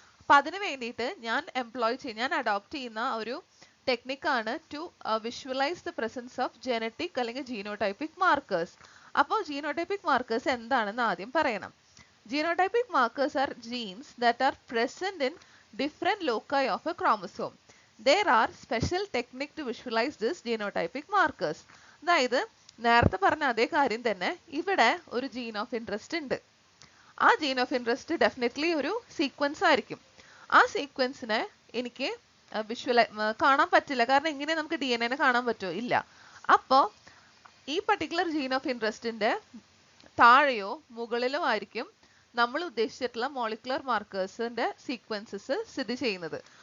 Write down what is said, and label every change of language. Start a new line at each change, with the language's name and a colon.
Malayalam: അപ്പൊ അതിന് വേണ്ടിയിട്ട് ഞാൻ അഡോപ്റ്റ് ചെയ്യുന്ന ഒരു ടെക്നിക്കാണ്
English: to visualize the presence of genetic
Malayalam: അല്ലെങ്കിൽ ജീനോടൈപ്പിക് മാർക്കേഴ്സ്. അപ്പോൾ ജീനോടൈപ്പിക് മാർക്കേഴ്സ് എന്താണെന്ന് ആദ്യം പറയണം.
English: Genotypic markers are genes that are present in different loci of a chromosome. There are special technique to visualize this genotypic markers.
Malayalam: അതായത് നേരത്തെ പറഞ്ഞ അതേ കാര്യം തന്നെ ഇവിടെ ഒരു ജീൻ ഓഫ് ഇൻട്രസ്റ്റ് ഉണ്ട്. ആ ജീൻ ഓഫ് ഇൻട്രസ്റ്റ് ഡെഫിനറ്റ്ലി ഒരു സീക്വൻസ് ആയിരിക്കും. ആ സീക്വൻസിനെ എനിക്ക് കാണാൻ പറ്റില്ല. കാരണം ഇങ്ങനെ നമുക്ക് DNA കാണാൻ പറ്റുമോ? ഇല്ല. അപ്പോൾ ഈ പർട്ടിക്കുലർ ജീൻ ഓഫ് ഇൻട്രസ്റ്റിന്റെ താഴെയോ മുകളിലോ ആയിരിക്കും നമ്മൾ ഉദ്ദേശിച്ചിട്ടുള്ള മോളിക്കുലർ മാർക്കേഴ്സിന്റെ സീക്വൻസസ് സ്ഥിതി ചെയ്യുന്നത്.